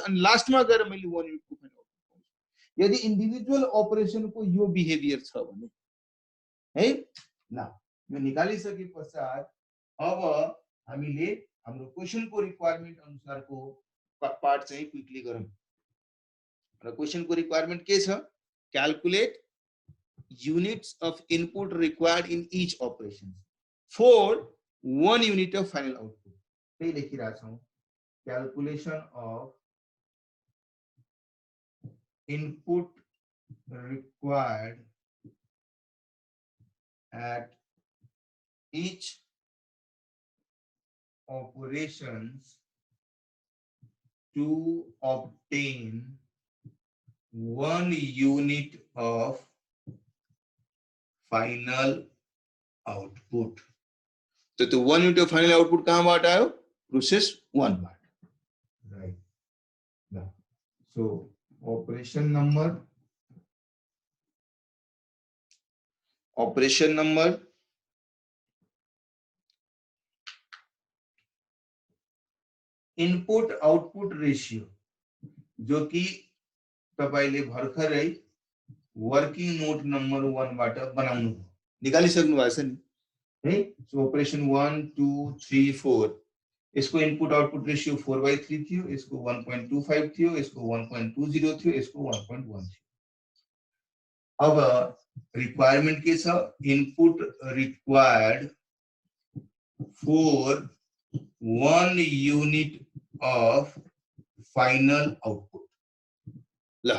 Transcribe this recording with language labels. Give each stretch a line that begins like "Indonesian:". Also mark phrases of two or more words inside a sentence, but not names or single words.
Nepali: अनि लास्टमा गएर मैले 1 युनिटको
English: final output
Nepali: पाउँछु यदि
English: individual operationको
Nepali: यो बिहेभियर छ भने है ल यो निकालिसके पश्चात अब हामीले हाम्रो
English: questionको requirement
Nepali: अनुसारको पार्ट चाहिँ क्विकली गरौँ र
English: questionको requirement
Nepali: के छ
English: calculate units of input required in each operation for 1 unit of final output.
Nepali: त्यही लेखिरहेको छौं
English: calculation of input required at each operations to obtain 1 unit of final output to 1 unit of final output
Nepali: कहाँबाट आयो
English: प्रोसेस 1 बाट right so operation number input output ratio
Hindi: जो कि
Nepali: तपाईले भर्खरै
English: working note number 1
Nepali: बाट बनाउनु निकालिसक्नु भएको छ नि है
English: so operation 1 2 3 4
Nepali: यसको
English: input output ratio
Nepali: 4/3 थियो यसको 1.25 थियो यसको 1.20 थियो यसको 1.1 थियो अब रिक्वायरमेन्ट के छ
English: input required for 1 unit of final output
Nepali: ल